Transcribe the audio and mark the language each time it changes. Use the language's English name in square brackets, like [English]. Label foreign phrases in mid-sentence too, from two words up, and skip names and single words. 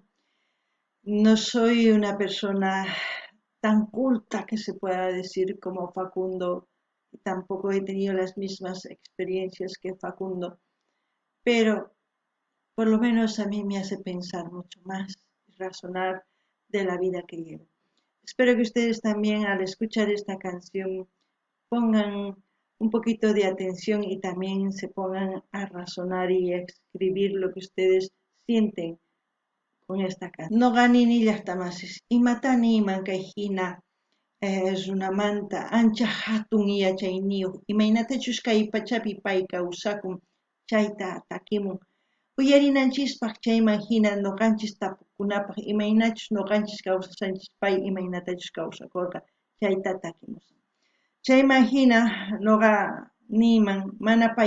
[Spanish] No soy una persona tan culta que se pueda decir como Facundo, tampoco he tenido las mismas experiencias que Facundo, pero por lo menos a mí me hace pensar mucho más y razonar de la vida que llevo. Espero que ustedes también al escuchar esta canción pongan un poquito de atención y también se pongan a razonar y a escribir lo que ustedes sienten con esta canción. [Quechua] No ganini llaqtamasis, imatani imankayhina runamanta ancha hatun yachayniyuq imaynatachus kay pachapi pay kawsakun chayta takimun uyarinanchispaq chayman hina nuqanchis tapukunapaq imaynachus nuqanchis kawsasanchis pay imaynatachus kawsakurqa chayta takimusan chayman hina nuqa niyman mana pay